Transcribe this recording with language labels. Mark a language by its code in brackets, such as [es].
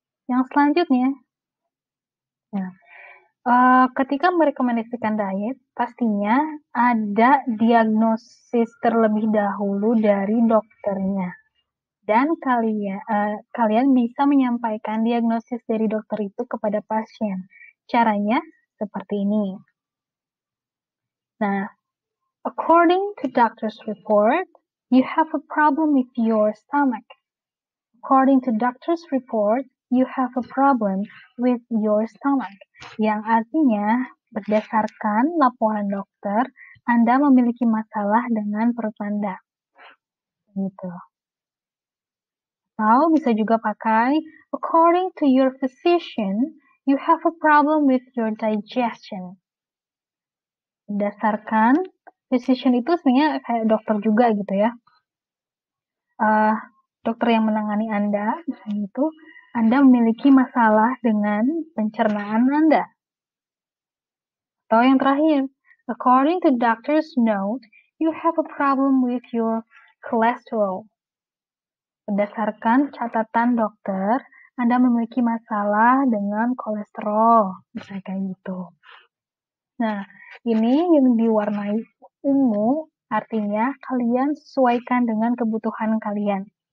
[id] Yang selanjutnya, ketika merekomendasikan diet, pastinya ada diagnosis terlebih dahulu dari dokternya. Dan kalian bisa menyampaikan diagnosis dari dokter itu kepada pasien. Caranya seperti ini. [en] Nah, according to doctor's report, you have a problem with your stomach. According to doctor's report, you have a problem with your stomach. [id] Yang artinya, berdasarkan laporan dokter, Anda memiliki masalah dengan perut Anda. Gitu. Atau bisa juga pakai, [en] according to your physician, you have a problem with your digestion. [id] Berdasarkan, physician itu sebenarnya kayak dokter juga gitu ya. Dokter yang menangani Anda, misalnya itu, Anda memiliki masalah dengan pencernaan Anda. Atau yang terakhir, [en] according to doctor's note, you have a problem with your cholesterol. [id] Berdasarkan catatan dokter, Anda memiliki masalah dengan kolesterol, misalnya kayak gitu. Nah, ini yang diwarnai ungu, artinya kalian sesuaikan dengan kebutuhan kalian.